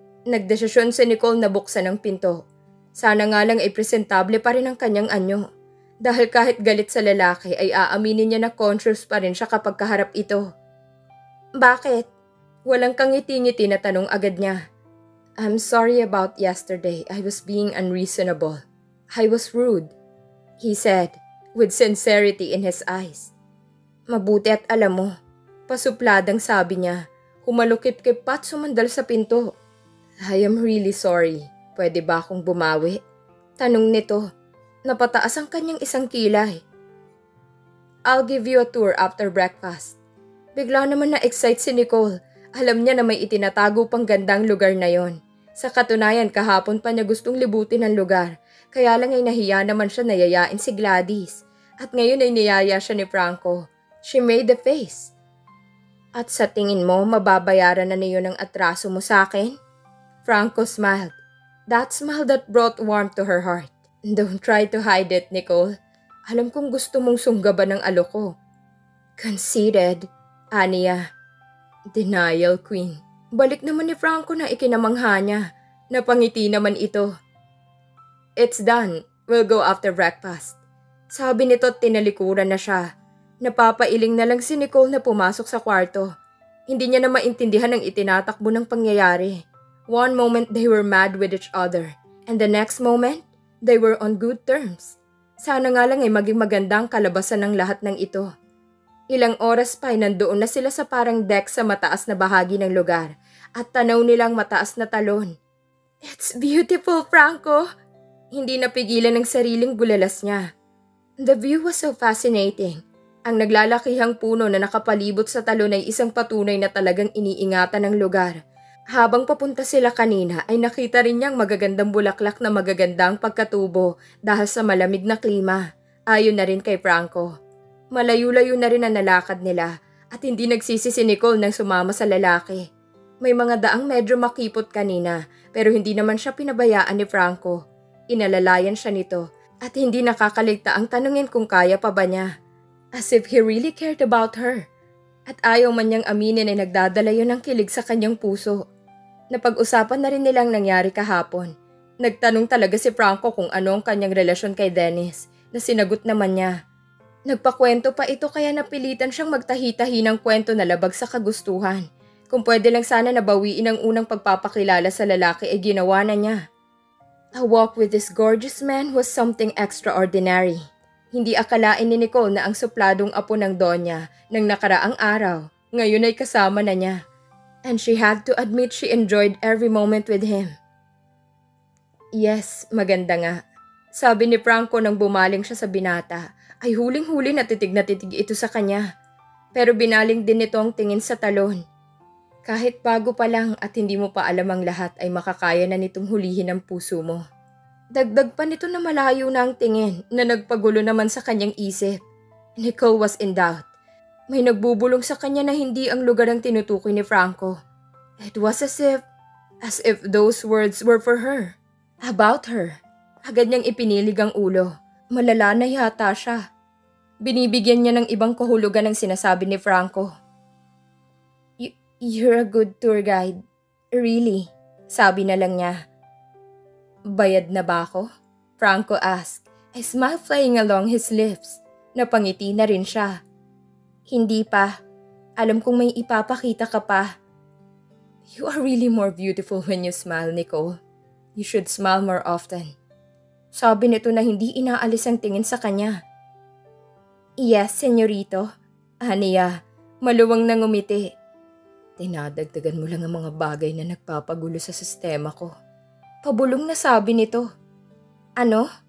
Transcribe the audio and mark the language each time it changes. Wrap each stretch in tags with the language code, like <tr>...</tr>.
<tl>Nagdesisyon si Nicole na buksan ang pinto. Sana nga lang ay presentable pa rin ang kanyang anyo. Dahil kahit galit sa lalaki ay aaminin niya na conscious pa rin siya kapag kaharap ito. Bakit? Walang kangiti-ngiti na tanong agad niya.</tl> <en>I'm sorry about yesterday. I was being unreasonable. I was rude, he said, with sincerity in his eyes.</en> <tl>Mabuti at alam mo, pasupladang sabi niya, humalukip-kip pa at sumandal sa pinto.</tl> <en>I am really sorry.</en> <tl>Pwede ba akong bumawi? Tanong nito. Napataas ang kanyang isang kilay.</tl> <en>I'll give you a tour after breakfast.</en> <tl>Bigla naman na-excite si Nicole. Alam niya na may itinatago pang gandang lugar na yon. Sa katunayan, kahapon pa niya gustong libutin ang lugar. Kaya lang ay nahiya naman siya na yayain si Gladys. At ngayon ay niyaya siya ni Franco.</tl> <en>She made the face.</en> <tl>At sa tingin mo, mababayaran na niyo ng atraso mo sa akin?</tl> <en>Franco smiled. That smile that brought warmth to her heart.</en> <tl>Don't try to hide it,</tl> <en>Nicole.</en> <tl>Alam kong gusto mong sunggaban ng alok ko.</tl> <en>Conceited, aniya. Denial queen.</en> <tl>Balik naman ni Franco na ikinamangha niya. Napangiti naman ito.</tl> <en>It's done. We'll go after breakfast.</en> <tl>Sabi nito at tinalikuran na siya. Napapailing na lang si Nicole na pumasok sa kwarto. Hindi niya na maintindihan ang itinatakbo ng pangyayari.</tl> <en>One moment they were mad with each other, and the next moment, they were on good terms.</en> <tl>Sana nga lang ay maging magandang kalabasan ng lahat ng ito. Ilang oras pa ay nandoon na sila sa parang deck sa mataas na bahagi ng lugar at tanaw nilang mataas na talon.</tl> <en>It's beautiful, Franco!</en> <tl>Hindi napigilan ng sariling bulalas niya.</tl> <en>The view was so fascinating.</en> <tl>Ang naglalakihang puno na nakapalibot sa talon ay isang patunay na talagang iniingatan ng lugar. Habang papunta sila kanina ay nakita rin niyang magagandang bulaklak na magagandang pagkatubo dahil sa malamig na klima. Ayon na rin kay Franco. Malayo-layo na rin ang nalakad nila at hindi nagsisi si Nicole nang sumama sa lalaki. May mga daang medyo makipot kanina pero hindi naman siya pinabayaan ni Franco. Inalalayan siya nito at hindi nakakaligta ang tanungin kung kaya pa ba niya.</tl> <en>As if he really cared about her.</en> <tl>At ayaw man niyang aminin ay nagdadala yun ng kilig sa kanyang puso. Napag-usapan na rin nilang nangyari kahapon. Nagtanong talaga si Franco kung ano ang kanyang relasyon kay Dennis, na sinagot naman niya. Nagpakwento pa ito kaya napilitan siyang magtahi-tahi ng kwento na labag sa kagustuhan. Kung pwede lang sana nabawiin ang unang pagpapakilala sa lalaki ay ginawa na niya.</tl> <en>A walk with this gorgeous man was something extraordinary.</en> <tl>Hindi akalain ni Nicole na ang supladong apo ng Donya ng nakaraang araw, ngayon ay kasama na niya.</tl> <en>And she had to admit she enjoyed every moment with him. Yes,</en> <tl>maganda nga. Sabi ni Franco nang bumaling siya sa binata, ay huling-huli na titig ito sa kanya. Pero binaling din nito ang tingin sa talon. Kahit bago pa lang at hindi mo pa alam ang lahat ay makakaya na nitong hulihin ang puso mo. Dagdag pa nito na malayo na ang tingin na nagpagulo naman sa kanyang isip.</tl> <en>Nicole was in doubt.</en> <tl>May nagbubulong sa kanya na hindi ang lugar ang tinutukoy ni Franco.</tl> <en>It was as if those words were for her. About her.</en> <tl>Agad niyang ipinilig ang ulo. Malala na yata siya. Binibigyan niya ng ibang kahulugan ang sinasabi ni Franco.</tl> <en>You're a good tour guide. Really?</en> <tl>Sabi na lang niya. Bayad na ba ako?</tl> <en>Franco asked, a smile playing along his lips.</en> <tl>Napangiti na rin siya. Hindi pa. Alam kong may ipapakita ka pa.</tl> <en>You are really more beautiful when you smile, Nicole. You should smile more often.</en> <tl>Sabi nito na hindi inaalis ang tingin sa kanya.</tl> <en>Yes,</en> <tl>senyorito. Aniya, maluwang na ngumiti. Dinadagdagan mo lang ang mga bagay na nagpapagulo sa sistema ko. Pabulong na sabi nito. Ano?</tl>